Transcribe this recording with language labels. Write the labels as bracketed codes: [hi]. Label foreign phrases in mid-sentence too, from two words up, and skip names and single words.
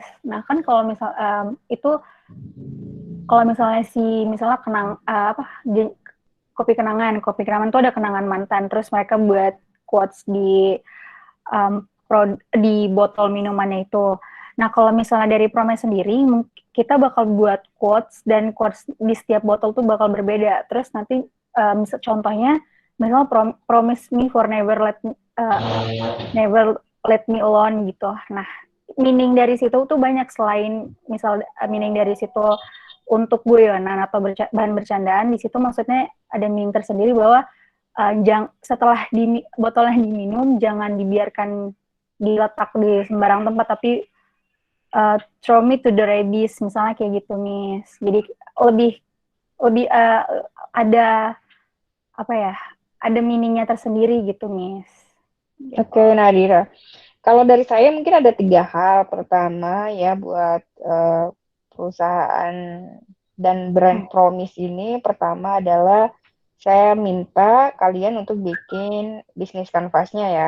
[id] Nah, kan kalau misalnya Kopi Kenangan itu ada kenangan mantan, terus mereka buat quotes di botol minumannya itu. Nah, kalau misalnya dari Promise sendiri, kita bakal buat quotes, dan quotes di setiap botol tuh bakal berbeda. Terus nanti contohnya, misalnya [en] promise me for never let me alone gitu. [id] Nah, meaning dari situ tuh banyak, selain misal meaning dari situ untuk guyonan atau bahan bercandaan, di situ maksudnya ada meaning tersendiri bahwa setelah botolnya diminum, jangan dibiarkan diletak di sembarang tempat, tapi [en] throw me to the rabies, [id] misalnya kayak gitu, Miss. Jadi lebih ada ada meaningnya tersendiri gitu, Miss. Oke, Nadira. Kalau dari saya mungkin ada 3 hal. Pertama ya buat perusahaan dan brand Promise ini, pertama adalah saya minta kalian untuk bikin bisnis kanvasnya ya.